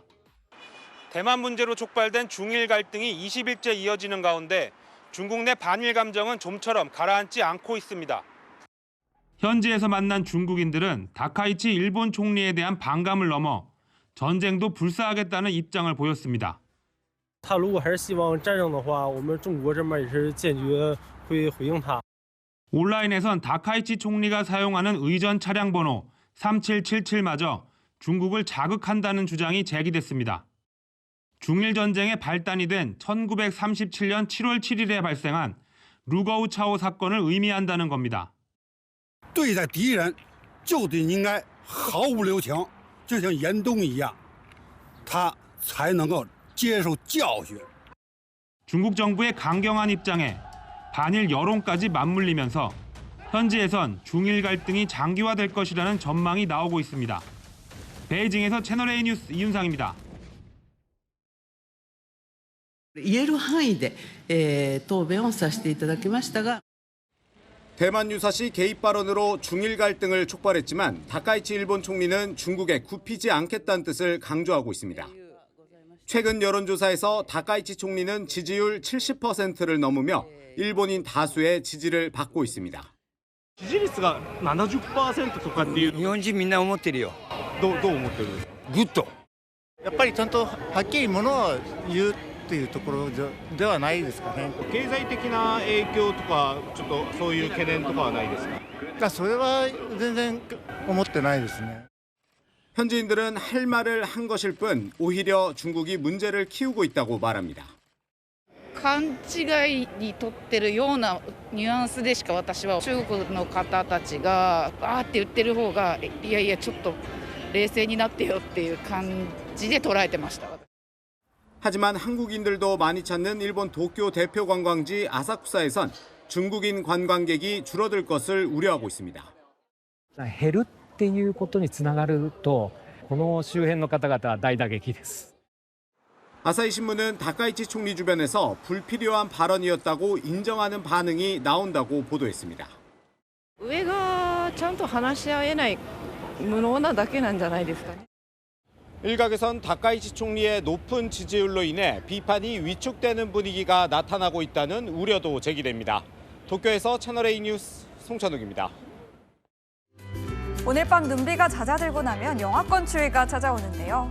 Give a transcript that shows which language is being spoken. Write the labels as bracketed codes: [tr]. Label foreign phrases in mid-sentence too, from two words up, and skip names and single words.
[ko] 대만 문제로 촉발된 중일 갈등이 20일째 이어지는 가운데 중국 내 반일 감정은 좀처럼 가라앉지 않고 있습니다. 현지에서 만난 중국인들은 다카이치 일본 총리에 대한 반감을 넘어 전쟁도 불사하겠다는 입장을 보였습니다. [zh] 他如果还是希望战争的话，我们中国这边也是坚决会回应他。 [ko] 온라인에선 다카이치 총리가 사용하는 의전 차량 번호 3777마저 중국을 자극한다는 주장이 제기됐습니다. 중일 전쟁의 발단이 된 1937년 7월 7일에 발생한 루거우 차오 사건을 의미한다는 겁니다. [zh] 对待敌人就得应该毫无留情，就像严冬一样，他才能够接受教训。 [ko] 중국 정부의 강경한 입장에 반일 여론까지 맞물리면서 현지에선 중일 갈등이 장기화될 것이라는 전망이 나오고 있습니다. 베이징에서 채널A 뉴스 이윤상입니다. [ja] 言える範囲で、答弁をさせていただきましたが [ko] 대만 유사시 개입 발언으로 중일 갈등을 촉발했지만 다카이치 일본 총리는 중국에 굽히지 않겠다는 뜻을 강조하고 있습니다. 최근 여론조사에서 다카이치 총리는 지지율 70%를 넘으며 일본인 다수의 지지를 받고 있습니다. [ja] 支持率が 70% とかっていう日本人みんな思ってるよ。どう思ってる？グッド。やっぱりちゃんとはっきりものを言うというところではないですかね。経済的な影響とかちょっとそういう懸念とかはないですか？それは全然思ってないですね。 [ko] 현지인들은 할 말을 한 것일 뿐 오히려 중국이 문제를 키우고 있다고 말합니다. [ja] 勘違いにとってるようなニュアンスでしか私は中国の方たちがあーって言ってる方がいやいやちょっと冷静になってよっていう感じで捉えてました。 [ko] 하지만 한국인들도 많이 찾는 일본 도쿄 대표 관광지 아사쿠사에선 중국인 관광객이 줄어들 것을 우려하고 있습니다. [ja] 減るっていうことにつながるとこの周辺の方々は大打撃です。 [ko] 아사히 신문은 다카이치 총리 주변에서 불필요한 발언이었다고 인정하는 반응이 나온다고 보도했습니다. [ja] 上がちゃんと話し合えない無能なだけなんじゃないですかね。 [ko] 일각에선 다카이치 총리의 높은 지지율로 인해 비판이 위축되는 분위기가 나타나고 있다는 우려도 제기됩니다. 도쿄에서 채널A 뉴스 송찬욱입니다. 오늘 밤 눈비가 잦아들고 나면 영하권 추위가 찾아오는데요.